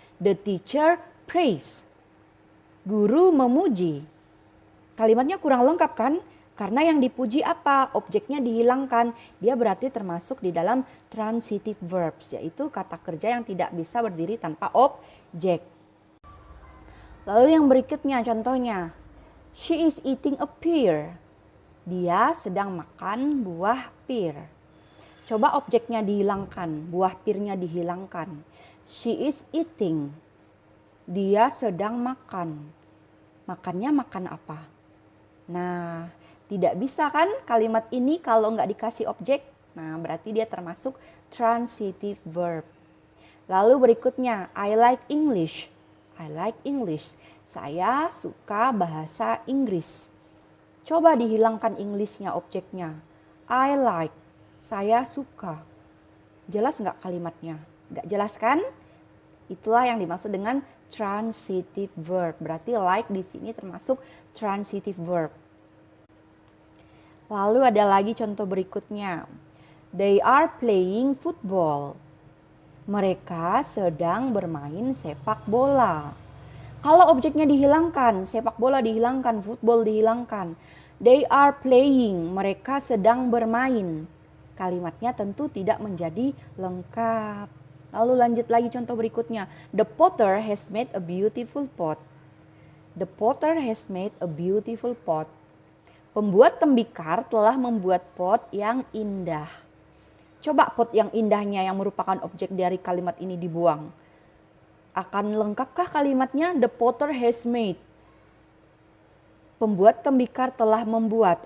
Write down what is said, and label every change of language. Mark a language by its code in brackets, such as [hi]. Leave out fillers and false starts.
[en] The teacher praised. [id] Guru memuji. Kalimatnya kurang lengkap kan? Karena yang dipuji apa? Objeknya dihilangkan. Dia berarti termasuk di dalam transitive verbs, yaitu kata kerja yang tidak bisa berdiri tanpa objek. Lalu yang berikutnya contohnya. [en] She is eating a pear. [id] Dia sedang makan buah pear. Coba objeknya dihilangkan, buah pirnya dihilangkan. [en] She is eating. [id] Dia sedang makan. Makannya makan apa? Nah, tidak bisa kan kalimat ini kalau nggak dikasih objek? Nah, berarti dia termasuk transitive verb. Lalu berikutnya, [en] I like English. I like English. [id] Saya suka bahasa Inggris. Coba dihilangkan English-nya objeknya. [en] I like. [id] Saya suka. Jelas nggak kalimatnya? Nggak jelas kan? Itulah yang dimaksud dengan transitive verb. Berarti like di sini termasuk transitive verb. Lalu ada lagi contoh berikutnya. [en] They are playing football. [id] Mereka sedang bermain sepak bola. Kalau objeknya dihilangkan, sepak bola dihilangkan, football dihilangkan. [en] They are playing. [id] Mereka sedang bermain. Kalimatnya tentu tidak menjadi lengkap. Lalu lanjut lagi contoh berikutnya. [en] The potter has made a beautiful pot. The potter has made a beautiful pot. [id] Pembuat tembikar telah membuat pot yang indah. Coba pot yang indahnya yang merupakan objek dari kalimat ini dibuang. Akan lengkapkah kalimatnya? [en] The potter has made. [id] Pembuat tembikar telah membuat.